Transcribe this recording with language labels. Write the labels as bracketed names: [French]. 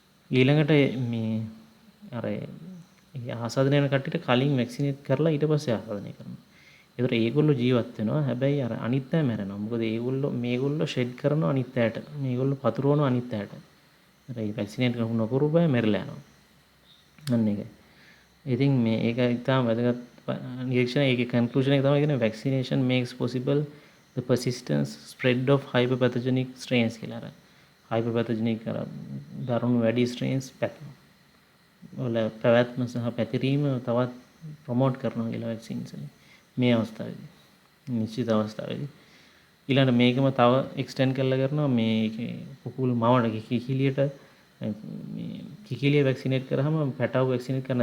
[Sinhala] ඊළඟට මේ අර ආසාදනය කරන කට්ටියට කලින් වැක්සිනේට් කරලා ඊට පස්සේ ආසාදනය කරනවා. ඒතර ඒගොල්ලෝ ජීවත් වෙනවා. හැබැයි අර අනිත් අය මැරෙනවා. මොකද මේගොල්ලෝ ෂෙඩ් කරනවා අනිත් අයට. මේගොල්ලෝ පතුරවනවා අනිත් අයට. අර ඒ වැක්සිනේට් නොකරපු අය මැරිලා යනවා. අන්න ඒකයි. ඉතින් මේ ඒක ඉතාම වැදගත් නිරීක්ෂණ. ඒකේ කන්ක්ලූෂන් එක තමයි කියන්නේ [English] vaccination makes possible the persistence spread of hyperpathogenic strains [Sinhala] කියලා. අර hyperpathogenic අර දරුණු වැඩි strains වල පැවැත්ම සහ පැතිරීම තවත් ප්‍රොමෝට් කරනවා කියලා vaccines වලින් මේ අවස්ථාවේදී නිශ්චිත අවස්ථාවේදී. ඊළඟට මේකම තව එක්ස්ටෙන්ඩ් කරලා කරනවා මේකේ කුකුල් මවට කිකිලියට මේ කිකිලිය වැක්සිනේට් කරාම පැටව වැක්සිනේට් කරන්න.